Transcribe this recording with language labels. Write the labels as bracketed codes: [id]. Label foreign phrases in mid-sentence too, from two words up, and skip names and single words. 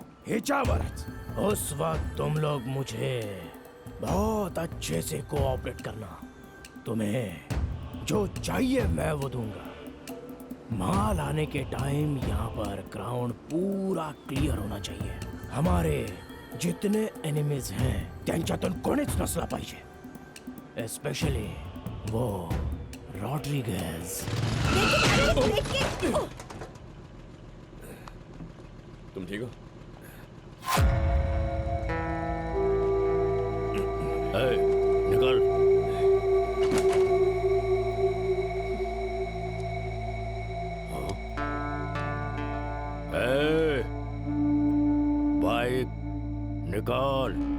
[hi] हिचावर, उस वक्त तुम लोग मुझे बहुत अच्छे से कोऑपरेट करना। तुम्हें जो चाहिए मैं वो दूंगा। माल आने के टाइम यहाँ पर ग्राउंड पूरा क्लियर होना चाहिए। हमारे जितने एनिमीज हैं [mr] त्यांच्यातून कोणीच नसला पाहिजे, [hi] स्पेशली वो रॉड्रिगेज। तुम ठीक हो? निकल। बाइक निकाल।